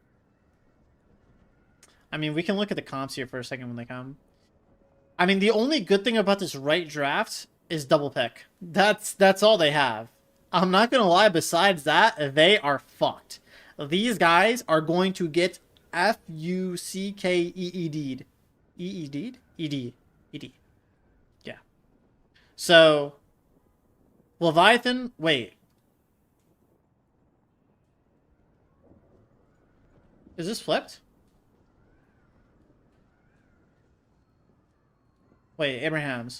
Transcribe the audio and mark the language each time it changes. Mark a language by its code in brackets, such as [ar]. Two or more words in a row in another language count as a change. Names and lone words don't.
[en] I mean, we can look at the comps here for a second when they come. I mean, the only good thing about this right draft is double pick. That's all they have. I'm not going to lie. Besides that, they are fucked. These guys are going to get F-U-C-K-E-E-D'd. E-E-D'd? E-D. E-D. Yeah. So, Leviathan, wait. Is this flipped? Wait, Abraham's.